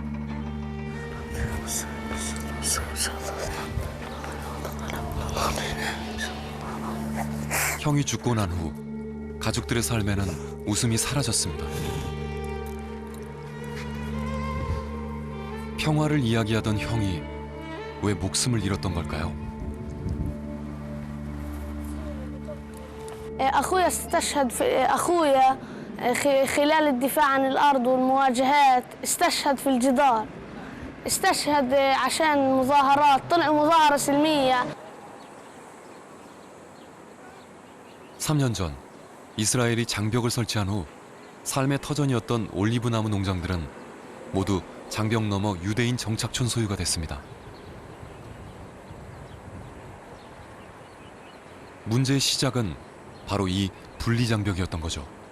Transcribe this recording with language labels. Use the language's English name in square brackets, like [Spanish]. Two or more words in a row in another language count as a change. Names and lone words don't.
[Korean] 형이 죽고 난 후 가족들의 삶에는 웃음이 사라졌습니다. 평화를 이야기하던 형이 왜 목숨을 잃었던 걸까요? [Arabic] أخويا استشهد في أخويا خلال الدفاع عن الأرض والمواجهات استشهد في الجدار استشهد عشان مظاهرات طلع مظاهرة سلمية [Korean] 3년 전 이스라엘이 장벽을 설치한 후 삶의 터전이었던 올리브 나무 농장들은 모두 장벽 너머 유대인 정착촌 소유가 됐습니다. 문제의 시작은 바로 이 분리장벽이었던 거죠.